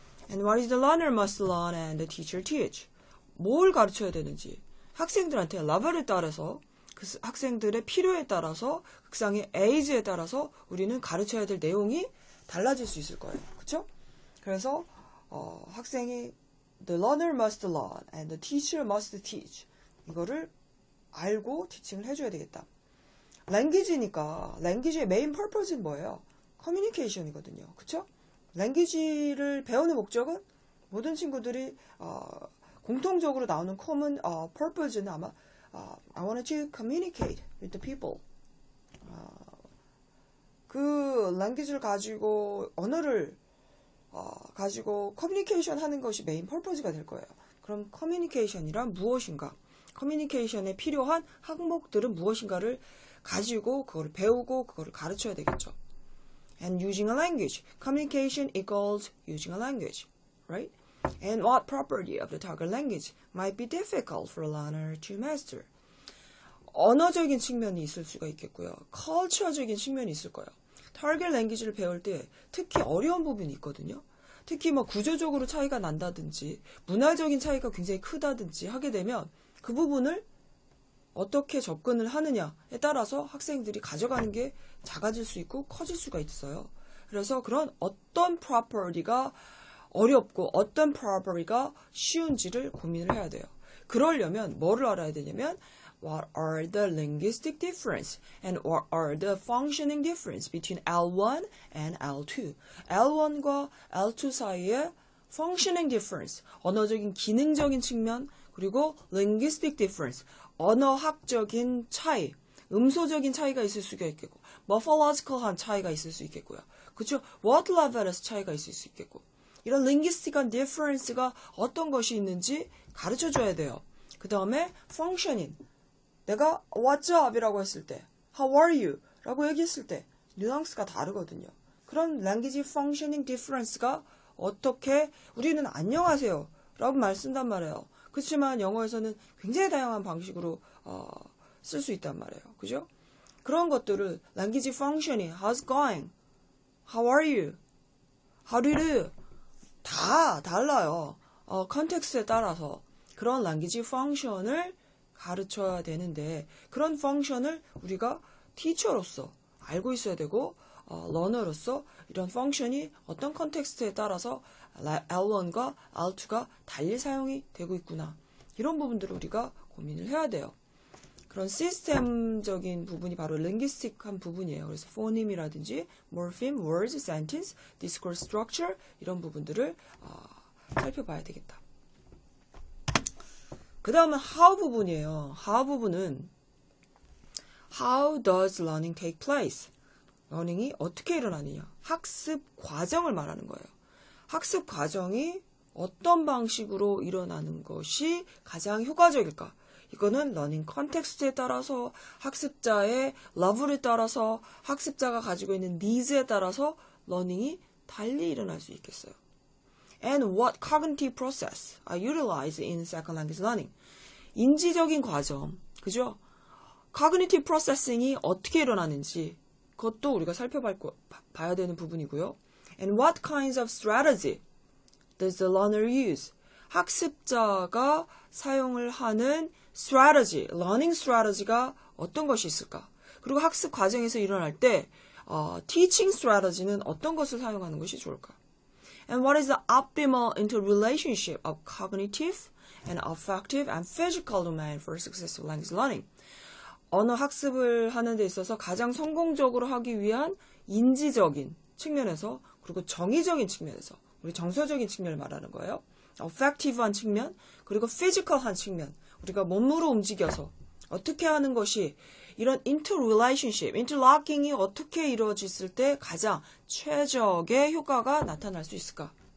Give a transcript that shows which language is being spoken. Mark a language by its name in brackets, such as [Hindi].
[English] And what is the learner must learn and the teacher teach? [Korean] 뭘 가르쳐야 되는지 학생들한테 레벨에 따라서 그 학생들의 필요에 따라서 극상의 에이즈에 따라서 우리는 가르쳐야 될 내용이 달라질 수 있을 거예요. 그렇죠? 그래서 학생이 [English] the learner must learn and the teacher must teach [Korean] 이거를 알고 티칭을 해줘야 되겠다. 랭귀지니까 랭귀지의 메인 퍼포즈는 뭐예요? 커뮤니케이션이거든요. 그쵸? 랭귀지를 배우는 목적은 모든 친구들이 공통적으로 나오는 common purpose는 아마 [English] I want to communicate with the people. [Korean] 그 랭귀지를 가지고 언어를 가지고 커뮤니케이션 하는 것이 메인 퍼포즈가 될 거예요. 그럼 커뮤니케이션이란 무엇인가? 커뮤니케이션에 필요한 항목들은 무엇인가를 가지고 그걸 배우고 그걸 가르쳐야 되겠죠. [English] And using a language. Communication equals using a language. Right? And what property of the target language might be difficult for a learner to master. [Korean] 언어적인 측면이 있을 수가 있겠고요. 컬처적인 측면이 있을 거예요. 타겟 랭귀지를 배울 때 특히 어려운 부분이 있거든요. 특히 뭐 구조적으로 차이가 난다든지 문화적인 차이가 굉장히 크다든지 하게 되면 그 부분을 어떻게 접근을 하느냐에 따라서 학생들이 가져가는 게 작아질 수 있고 커질 수가 있어요. 그래서 그런 어떤 property가 어렵고 어떤 property가 쉬운지를 고민을 해야 돼요. 그러려면 뭐를 알아야 되냐면 [English] What are the linguistic difference and what are the functioning difference between L1 and L2? [Korean] L1과 L2 사이의 functioning difference, 언어적인 기능적인 측면, 그리고 linguistic difference, 언어학적인 차이, 음소적인 차이가 있을 수가 있겠고, morphological한 차이가 있을 수 있겠고요. 그렇죠? What level에서 차이가 있을 수 있겠고, 이런 linguistic한 difference가 어떤 것이 있는지 가르쳐줘야 돼요. 그 다음에 functioning, 내가 [English] what's up [Korean] 이라고 했을 때, [English] how are you [Korean] 라고 얘기했을 때 뉘앙스가 다르거든요. 그런 language functioning difference가 어떻게 우리는 안녕하세요 라고 말 쓴단 말이에요. 그렇지만 영어에서는 굉장히 다양한 방식으로 쓸 수 있단 말이에요. 그죠? 그런 것들을 [English] language functioning, how's going, how are you, how do you do [Korean] 다 달라요. 컨텍스트에 따라서 그런 language function을 가르쳐야 되는데 그런 펑션을 우리가 티처로서 알고 있어야 되고 러너로서 이런 펑션이 어떤 컨텍스트에 따라서 L1과 R2가 달리 사용이 되고 있구나. 이런 부분들을 우리가 고민을 해야 돼요. 그런 시스템적인 부분이 바로 linguistic한 부분이에요. 그래서 phoneme이라든지 morpheme, words, sentence, discourse structure 이런 부분들을 살펴봐야 되겠다. 그 다음은 how 부분이에요. how 부분은 [English] how does learning take place? [Korean] learning이 어떻게 일어나느냐. 학습 과정을 말하는 거예요. 학습 과정이 어떤 방식으로 일어나는 것이 가장 효과적일까? 이거는 learning context에 따라서 학습자의 level에 따라서 학습자가 가지고 있는 needs에 따라서 learning이 달리 일어날 수 있겠어요. [English] And what cognitive process are utilized in second language learning? [Korean] 인지적인 과정, 그죠? cognitive processing이 어떻게 일어나는지 그것도 우리가 살펴봐야 되는 부분이고요. [English] And what kinds of strategy does the learner use? [Korean] 학습자가 사용을 하는 strategy, learning strategy가 어떤 것이 있을까? 그리고 학습 과정에서 일어날 때 teaching strategy는 어떤 것을 사용하는 것이 좋을까? [English] And what is the optimal interrelationship of cognitive and affective and physical domain for successful language learning? [Korean] 언어 학습을 하는 데 있어서 가장 성공적으로 하기 위한 인지적인 측면에서 그리고 정의적인 측면에서 우리 정서적인 측면을 말하는 거예요. affective한 측면 그리고 physical한 측면 우리가 몸으로 움직여서 어떻게 하는 것이 이런 interrelationship, interlocking이 어떻게 이루어졌을 때 가장 최적의 효과가 나타날 수 있을까?